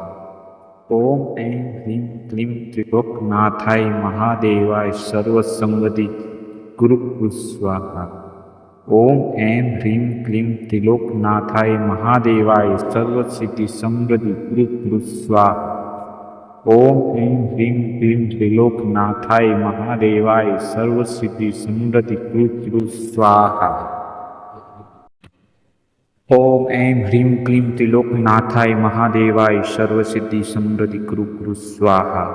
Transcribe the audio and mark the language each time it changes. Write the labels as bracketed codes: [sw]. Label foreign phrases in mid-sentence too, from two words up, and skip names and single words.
[sa] ओम ऐं ह्रीं क्लीं त्रिलोकनाथाय महादेवाय सर्वसंगति कुरु कुरु स्वाहा। ओम ऐं ह्रीं क्लीं त्रिलोकनाथाय महादेवाय सर्वसिद्धि समृद्धि कुरु कुरु स्वाहा। ઓમ એમ હ્રીમ ક્લીમ ત્રિલોકનાથાય મહાદેવાય સર્વસિદ્ધિ સમૃદ્ધિ કૃ સ્વાહા. ઓમ એમ હ્રીમ ક્લીમ ત્રિલોકનાથાય મહાદેવાય સર્વસિદ્ધિ સમૃદ્ધિ કૃ સ્વાહા.